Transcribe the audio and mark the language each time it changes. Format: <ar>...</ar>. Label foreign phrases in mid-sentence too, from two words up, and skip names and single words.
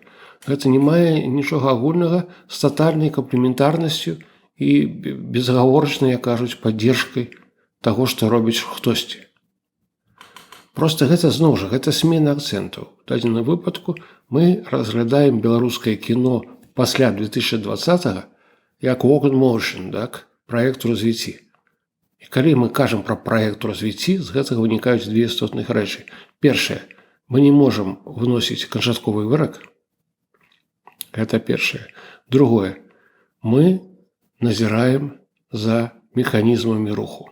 <be>Гэта не мае нічога агульнага з татальнай камплементарнасцю і безагаворачнай, як кажуць, паддержкай таго, што робіць хтосьці. Проста гэта, зноў жа, гэта смена акцэнтаў. У дадзеным выпадку мы разглядаем беларускае кіно пасля 2020-го як</be> <en>walk in motion,</en> <be>так? Праект у развіцці. І калі мы кажам пра праект у развіцці, з гэтага вынікаюць две істотных рэчы. Першае, мы не можам выносіць канчатковы вырак. Гэта першае. Другое, мы назіраем за механізмамі руху.</be>